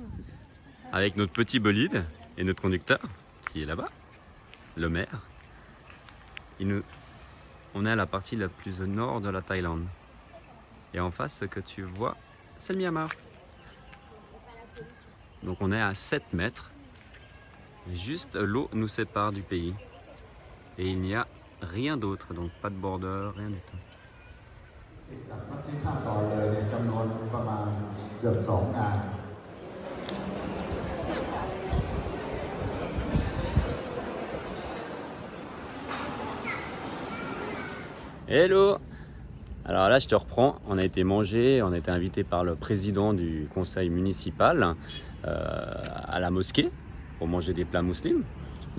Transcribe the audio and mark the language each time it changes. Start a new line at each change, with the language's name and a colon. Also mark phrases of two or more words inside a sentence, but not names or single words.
French: Avec notre petit bolide et notre conducteur, qui est là-bas, le maire, on est à la partie la plus au nord de la Thaïlande. Et en face, ce que tu vois, c'est le Myanmar. Donc on est à 7 mètres. Et juste l'eau nous sépare du pays. Et il n'y a rien d'autre, donc pas de border, rien du tout.
Thai: มาซื้อข้าวก่อนเลยเนี่ยจำนวนประมาณเกือบ2 งาน
English: Hello!
French: Alors là, je te reprends. On a été manger, on a été invité par le président du conseil municipal à la mosquée pour manger des plats musulmans.